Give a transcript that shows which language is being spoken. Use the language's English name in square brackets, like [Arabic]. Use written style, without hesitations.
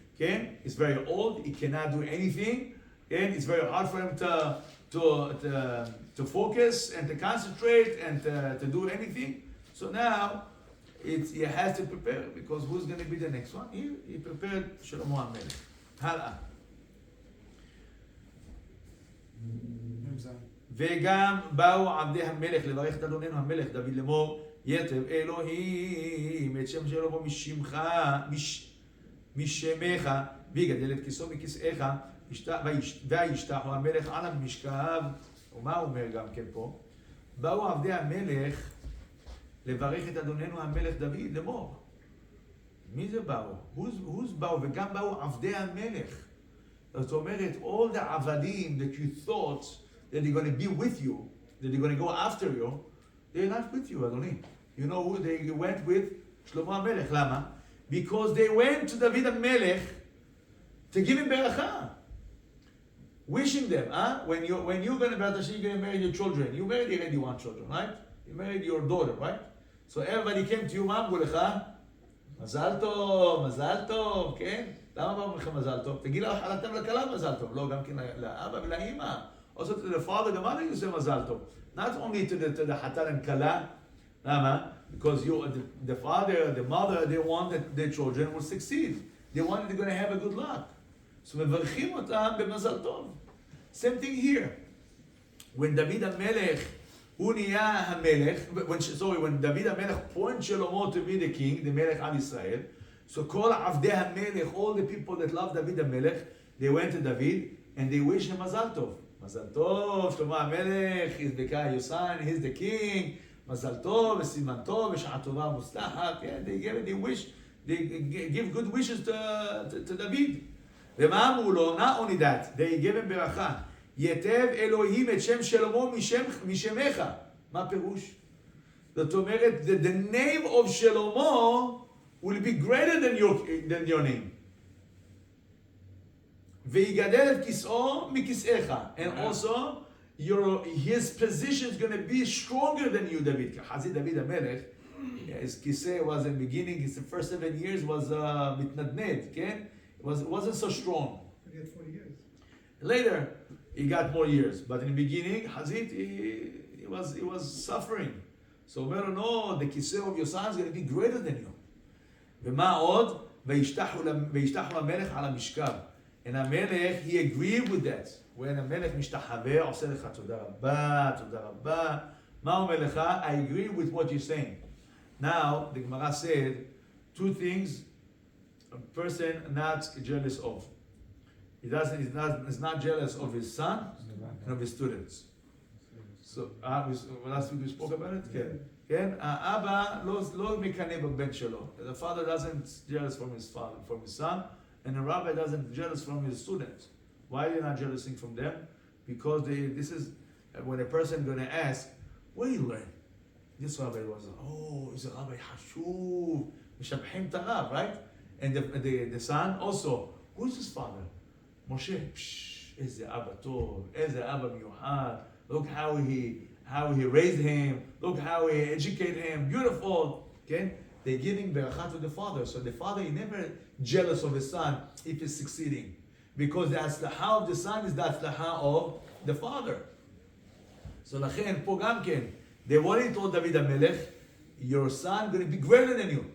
[English] Okay, he's very old. He cannot do anything, and it's very hard for him to focus and to concentrate and to do anything. So now he has to prepare, because who's going to be the next one? He prepared Shlomo HaMelech. [Hebrew] הלאה. וגם באו עבדי המלך לברך את אדוננו המלך דוד לאמור, יתב אלוהים את שם שלמה משמך, משמך, ויגדל את כיסו מכיסאיך, וישתחו המלך על המשכב, ומה הוא אומר גם כן פה? באו עבדי המלך לברך את אדוננו המלך דוד לאמור. מי זה באו? [English] who's [Hebrew] באו? וגם באו עבדי המלך. זאת אומרת, [English] all the עבדים that you thought that they're going to be with you, that they're going to go after you, they're not with you, אדוני. You know who they went with? שלמה המלך. למה? Because they went to דוד המלך to give him ברכה. Wishing them, when you're going to you're going to marry your children. You already want children, right? You married your daughter, right? So everybody came to you, [Hebrew] מה אמרו לך? מזל טוב, מזל טוב, כן? למה אמרו לך מזל טוב? תגיד לך, חלתם לכלה מזל טוב. לא, גם כן לאבא ולאמא. [English] Also to the father, the mother, you say מזל טוב. Not only to the חתן and כלה. למה? Because the father, the mother, they want that their children will succeed. They want they're going to have a good luck. [Hebrew] So מברכים אותם במזל טוב. [English] Same thing here. When דוד המלך, [Hebrew] הוא נהיה המלך, [English] when דוד המלך point שלמה to be the king, the מלך על ישראל, so [Hebrew] כל עבדי המלך, [English] all the people that love דוד המלך, they went to David and they wish him מזל טוב. מזל טוב, שלמה המלך, he's the guy, your son, he's the king, [Hebrew] מזל טוב, וסימן טוב, ושעה טובה מוצלחת, [English] they give good wishes to David. [Hebrew] ומה אמרו לו? [English] Not only that, they gave him ברכה. [Hebrew] יתב אלוהים את שם שלמה משמך. מה פירוש? זאת אומרת, [English] the name of שלמה will be greater than your name. [Hebrew] ויגדל את כיסאו מכיסאיך. [English] And also, his position is going to be stronger than you, David. חזי דוד המלך, his כיסא was in the beginning, his first 7 years was מתנדנד, כן? It wasn't so strong. He had 40 years. Later, he got more years, but in the beginning, Hazit, he was suffering. So, no, the kiseh of your son is going to be greater than you. [Hebrew] ומה עוד? וישתחו המלך על המשכב. [English] And המלך, he agreed with that. [Hebrew] When המלך משתחווה, עושה לך תודה רבה, תודה רבה. מה אומר לך? [English] I agree with what you're saying. Now, the Gemara said, 2 things a person not jealous of. He's not jealous of his son and of his students. So, last week we spoke about it? [Hebrew] כן. כן? האבא לא מקנא בבן שלו. [English] The father doesn't jealous from his son, and the rabbi doesn't jealous from his students. Why are they not jealousing from them? Because this is, when a person going to ask, where do you learn? This rabbi was, he's a rabbi hashuv, [Hebrew] משבחים את הרב, [English] right? And the son also, who's his father? Moshe. [Hebrew] איזה אבא טוב, איזה אבא מיוחד. [English] Look how he raised him. Look how he educated him. Beautiful. Okay? They're giving berachah to the father. So the father is never jealous of his son if he's succeeding. Because the atzlaha of the son is the atzlaha of the father. So [Hebrew] לכן, פה גם כן, [English] they wanted to David המלך, your son going to be greater than you.